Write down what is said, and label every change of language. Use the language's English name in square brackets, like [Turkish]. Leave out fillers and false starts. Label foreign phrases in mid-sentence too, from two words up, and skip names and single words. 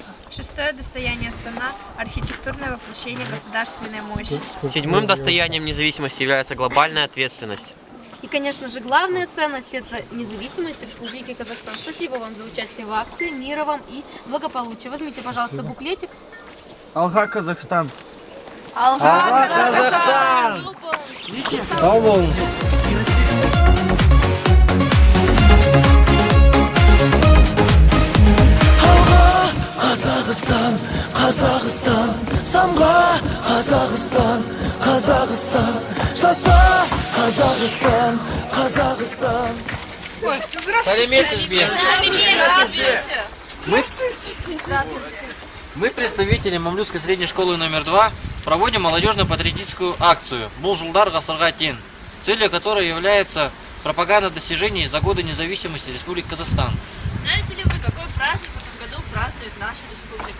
[Russian] Шестое достояние страна – архитектурное воплощение государственной мощи. Седьмым достоянием независимости является глобальная ответственность. И, конечно же, главная ценность – это независимость Республики Казахстан. Спасибо вам за участие в акции. Мира вам и благополучия. Возьмите, пожалуйста, буклетик. [Kazakh] Алга, Казахстан. Алга, Казахстан! Сау болыңыз. Алға Қазақстан, Қазақстан, самға Қазақстан, Қазақстан, жаса Қазақстан, Қазақстан. Саламет. [Russian] Мы, представители Мамлютской средней школы номер 2, проводим молодежную патриотическую акцию «Булжулдар Гасырга Тен», целью которой является пропаганда достижений за годы независимости Республики Казахстан. знаете ли вы, какой праздник в этом году празднует наша республика?